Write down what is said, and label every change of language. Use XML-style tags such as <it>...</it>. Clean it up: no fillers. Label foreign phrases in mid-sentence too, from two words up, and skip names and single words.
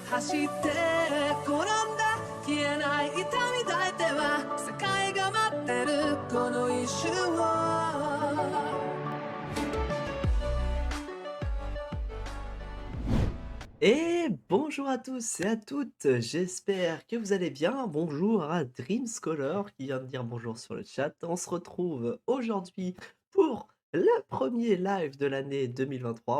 <ja>して転んだ消えない痛み抱いては世界が待ってるこの一瞬を。</ja> <fr>Et bonjour à tous et à toutes, j'espère que vous allez bien. Bonjour à Dream Scholar qui vient de dire bonjour sur le chat. On se retrouve aujourd'hui pour le premier live de l'année 2023.</fr>